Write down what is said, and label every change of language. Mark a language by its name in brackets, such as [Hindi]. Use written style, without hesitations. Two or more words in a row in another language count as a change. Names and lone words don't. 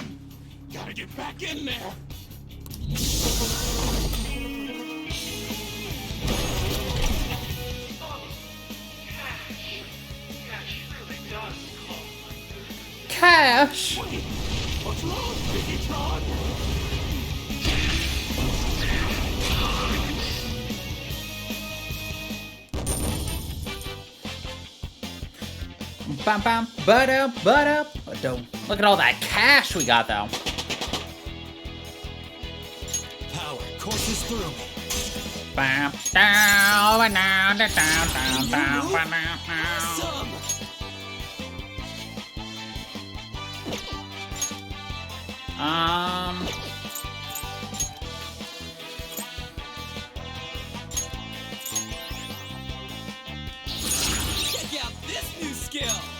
[English] Gotta get back in there. Cash! Wait, what's wrong, Piggytron? Bam bam, ba-da, ba-da, ba-da. Look at all that cash we got though. Power courses through me. Bam, down, down, down, down, down, down, down. Some! Check out this new skill!